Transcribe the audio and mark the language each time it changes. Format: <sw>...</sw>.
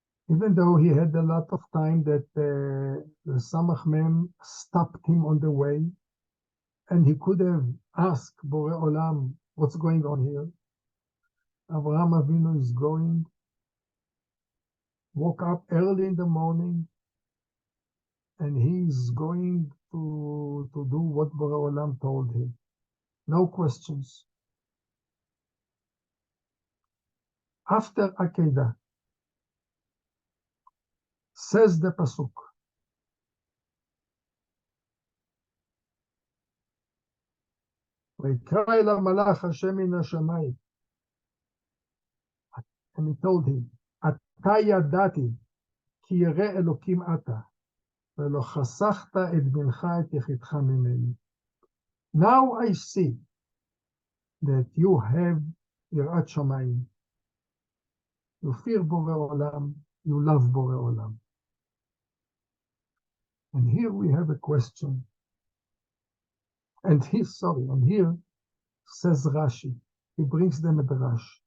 <en>Even though he had a lot of time that the Samach Mem stopped him on the way, and he could have asked Borei Olam, what's going on here? Abraham Avinu is going, woke up early in the morning, and he's going to do what Borei Olam told him. No questions. After Akeda, says the Pasuk,</en> <he>ויקרא אל המלאך השם מן השמיים,</he> <en>and he told him,</en> <he>אתה ידעתי כי ירא אלוקים אתה, ולא חסכת את בנך את יחידך ממני.</he> <en>Now I see that you have יראת שמיים. You fear בורא עולם, you love בורא עולם. And here we have a question. And here says Rashi, he brings them a drash.</en>